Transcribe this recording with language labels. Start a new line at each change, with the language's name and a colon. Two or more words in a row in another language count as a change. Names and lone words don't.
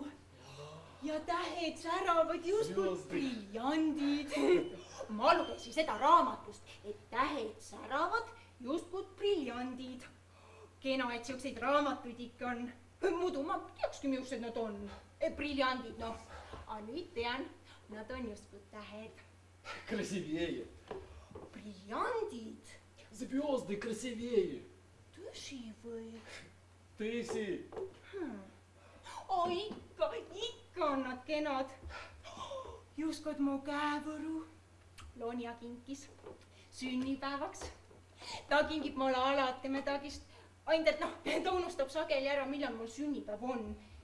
Estonian: Ja tähed säravad just kui briljandid. Ma lugesin seda raamatust, et tähed säravad just kui briljandid. Kena, et siukseid raamatuid ikka on. Muidu ma teakski, millised nad on. Briljandid, noh. A nüüd tean, nad on just kui tähed.
Russian: Красивее.
Estonian: Briljandid?
Russian: Звезды красивее.
Estonian: Tõsi või? Tõsi. Ikka on nad kenad. Just kui mu käevõru Lonja kinkis sünnipäevaks. Ta kingib mulle alati midagist. Ainult, et ta unustab sageli ära, millal mul sünnipäev on.